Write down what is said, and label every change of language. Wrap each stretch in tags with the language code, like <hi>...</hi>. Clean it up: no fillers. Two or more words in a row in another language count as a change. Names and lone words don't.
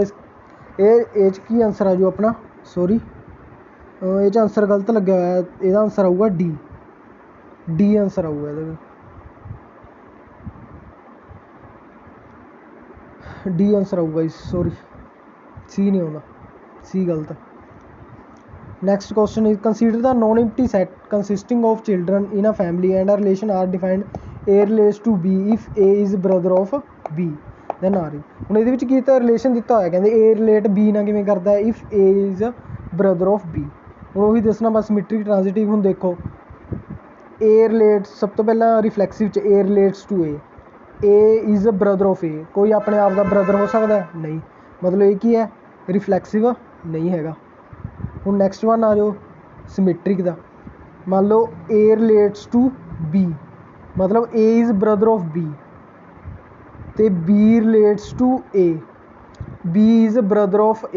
<pa>ਇਹ 'ਚ ਕੀ ਆਨਸਰ ਆ ਜੂ ਆਪਣਾ, ਸੋਰੀ ਇਹ 'ਚ ਆਨਸਰ ਗਲਤ ਲੱਗਿਆ ਹੋਇਆ, ਇਹਦਾ ਆਨਸਰ ਆਊਗਾ ਡੀ। ਡੀ ਆਨਸਰ ਆਊਗਾ ਇਹਦਾ, ਡੀ ਆਨਸਰ ਆਊਗਾ ਜੀ, ਸੋਰੀ ਸੀ ਨਹੀਂ ਆਉਂਦਾ, ਸੀ ਗਲਤ।</pa> <en>Next question is consider the non-empty set consisting of children in a family and a relation are defined A relates to B if A is brother of B then R is।</en> <pa>ਹੁਣ ਇਹਦੇ ਵਿੱਚ ਕੀ ਤਾਂ ਰਿਲੇਸ਼ਨ ਦਿੱਤਾ ਹੋਇਆ, ਕਹਿੰਦੇ</pa> <en>A relate B</en> <pa>ਨਾਲ ਕਿਵੇਂ ਕਰਦਾ ਹੈ</pa> <en>if A is brother of B।</en> <pa>ਹੁਣ ਉਹੀ ਦੱਸਣਾ ਬਸ</pa> <en>symmetric transitive.</en> <pa>ਹੁਣ ਦੇਖੋ</pa> <en>A relates,</en> <pa>ਸਭ ਤੋਂ ਪਹਿਲਾਂ ਰਿਫਲੈਕਸਿਵ 'ਚ</pa> <en>A relates to A, A is brother of A।</en> <pa>ਕੋਈ ਆਪਣੇ ਆਪ ਦਾ ਬ੍ਰਦਰ ਹੋ ਸਕਦਾ ਨਹੀਂ, ਮਤਲਬ ਇਹ ਕੀ ਹੈ ਰਿਫਲੈਕਸਿਵ ਨਹੀਂ ਹੈਗਾ। ਹੁਣ</pa> <en>next one</en> <pa>ਆ ਜਾਓ ਸਿਮੈਟ੍ਰਿਕ ਦਾ। ਮੰਨ ਲਓ</pa> <en>A relates to B,</en> <pa>ਮਤਲਬ</pa> <en>A is brother of B</en> <pa>ਅਤੇ</pa> <en>B relates to A, B is brother of A.</en>